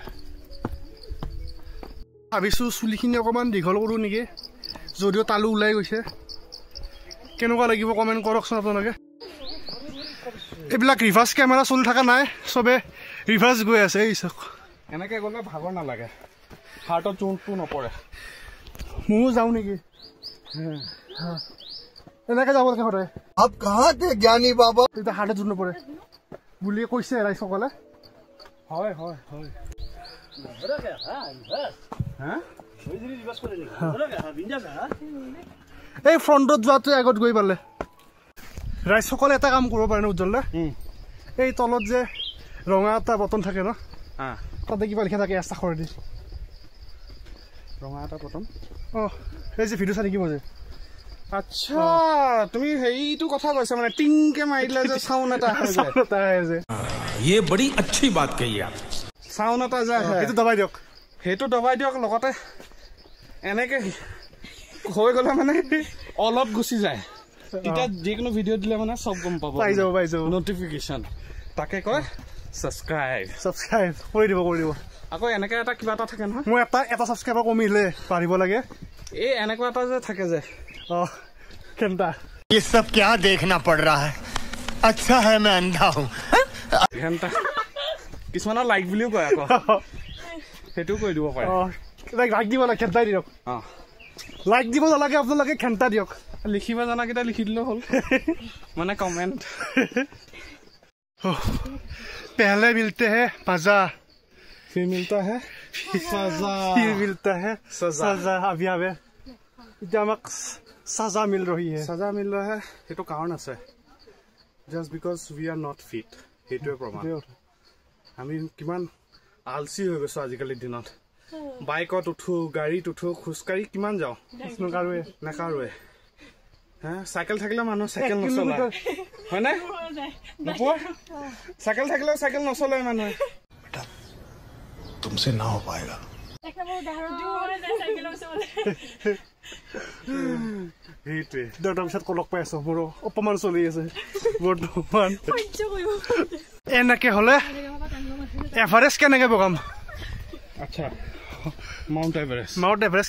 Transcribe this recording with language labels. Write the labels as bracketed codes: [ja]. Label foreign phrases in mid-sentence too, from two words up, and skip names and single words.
[as] ভাবিছোঁ চুলিখিনি অকণমান দীঘল কৰোঁ নেকি যদিও তালু ওলাই গৈছে কেনেকুৱা লাগিব কমেণ্ট কৰকচোন আপোনালোকে এইবিলাক [en] reverse camera [as] চলি থকা নাই চবে ৰিভাৰ্ছ গৈ আছে এই চাওক এনেকৈ গ'লে ভাগৰ নালাগে হাৰ্টত চোনটো নপৰে ময়ো যাওঁ নেকি এনেকৈ যাব লাগে সদায় [hi] अब कहाँ थे ज्ञानी बाबा [as] তেতিয়া হাৰ্টত জোৰ নপৰে বুলি কৈছে ৰাইজসকলে হয় হয় হয় এই ফ্ৰণ্টত যোৱাটোৱে আগত গৈ পালে ৰাইজসকলে এটা কাম কৰিব পাৰে ন উজ্জ্বল এই তলত যে ৰঙা এটা বটন থাকে ন তাতে কিবা লিখা থাকে আস্তাখৰ দি ৰঙা এটা বটন অঁ এই যে ভিডিঅ' চাই থাকিব যে আচ্ছা তুমি হেৰিটো কথা কৈছা মানে টিংকে মাৰিলে যে চাউণ্ড এটা আহে যে [hi] ये बड़ी अच्छी बात कही आप [as] চাউণ্ড এটা যে আহে সেইটো দবাই দিয়ক সেইটো দবাই দিয়ক লগতে এনেকে হৈ গ'লে মানে অলপ গুচি যায় তেতিয়া যিকোনো ভিডিঅ' দিলে মানে চব গম পাব পাই যাব নটিফিকেশ্যন তাকে কয় ছাবস্ক্ৰাইব কৰি দিব আকৌ এনেকে এটা কিবা এটা থাকে নহয় মই এটা ছাবস্ক্ৰাইবাৰ কমিলে বাঢ়িব লাগে এই এনেকুৱা এটা যে থাকে যে অঁ কেনেটা [hi] ये सब क्या देखना पड़ रहा है अच्छा है मैं अंधा हूँ [as] ঘণ্টা কিছুমানৰ লাইক বুলিও কয় আকৌ সেইটোও কৈ দিব পাৰে অঁ লাইক দিব লাগে খেণ্টাই দিয়ক অঁ লাইক দিব নালাগে আপোনালোকে খেণ্টা দিয়ক লিখিব জনাকেইটা লিখি দিলেও হ'ল মানে কমেণ্ট [hi] पहले मिलते हैं मजा फिर मिलता है सजा फिर मिलता है सजा अभी अभी [as] এতিয়া আমাক [hi] सजा मिल रही है सजा मिल रहा है [as] সেইটো কাৰণ আছে [en] just because we are not fit [as] সেইটোৱে প্ৰমাণ আমি কিমান আলচি হৈ গৈছোঁ আজিকালিৰ দিনত বাইকত উঠো গাড়ীত উঠো খোজকাঢ়ি কিমান যাওঁ নকাৰোৱে নেকাৰোৱে হা সাইকেল থাকিলে মানুহ সাইকেল নচলায় হয় না নপোৱা সাইকেল থাকিলে সাইকেল নচলায় মানুহ [hi] तुमसे ना हो पाएगा [as] সেইটোৱে তাৰ পিছত কলক পাই আছো মোৰ অপমান চলি আছে বৰ্তমান এনেকে হলে এভাৰেষ্ট কেনেকে বগাম আচ্ছা মাউণ্ট এভাৰেষ্ট